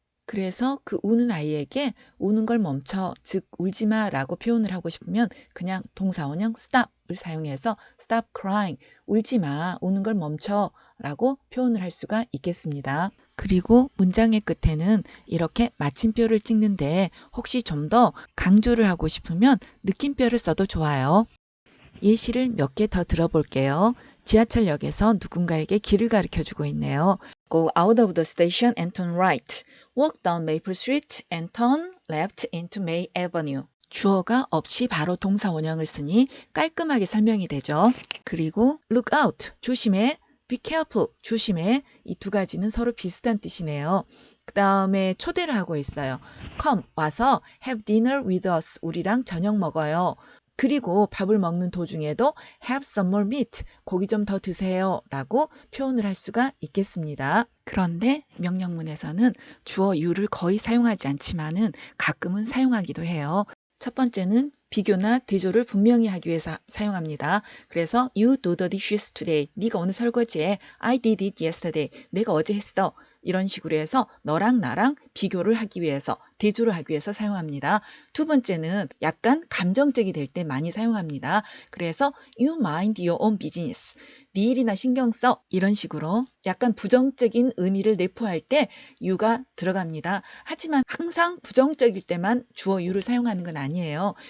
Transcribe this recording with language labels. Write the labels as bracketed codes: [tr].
[ko] 그래서 그 우는 아이에게 우는 걸 멈춰, 즉 울지 마라고 표현을 하고 싶으면 그냥 동사 원형 stop을 사용해서 [en] stop crying, [ko] 울지 마, 우는 걸 멈춰 라고 표현을 할 수가 있겠습니다. 그리고 문장의 끝에는 이렇게 마침표를 찍는데 혹시 좀 더 강조를 하고 싶으면 느낌표를 써도 좋아요. 예시를 몇 개 더 들어볼게요. 지하철역에서 누군가에게 길을 가르쳐주고 있네요. [en] Go out of the station and turn right. Walk down Maple Street and turn left into May Avenue. [ko] 주어가 없이 바로 동사 원형을 쓰니 깔끔하게 설명이 되죠. 그리고 [en] look out, [ko] 조심해. [en] be careful, [ko] 조심해. 이 두 가지는 서로 비슷한 뜻이네요. 그 다음에 초대를 하고 있어요. [en] come, [ko] 와서 [en] have dinner with us. [ko] 우리랑 저녁 먹어요. 그리고 밥을 먹는 도중에도 [en] have some more meat, [ko] 고기 좀 더 드세요 라고 표현을 할 수가 있겠습니다. 그런데 명령문에서는 주어 you를 거의 사용하지 않지만은 가끔은 사용하기도 해요. 첫 번째는 비교나 대조를 분명히 하기 위해서 사용합니다. 그래서 [en] you do the dishes today. [ko] 네가 오늘 설거지해. [en] I did it yesterday. [ko] 내가 어제 했어. 이런 식으로 해서 너랑 나랑 비교를 하기 위해서, 대조를 하기 위해서 사용합니다. 두 번째는 약간 감정적이 될 때 많이 사용합니다. 그래서 [en] you mind your own business. [ko] 네 일이나 신경 써. 이런 식으로 약간 부정적인 의미를 내포할 때 you가 들어갑니다. 하지만 항상 부정적일 때만 주어 you를 사용하는 건 아니에요.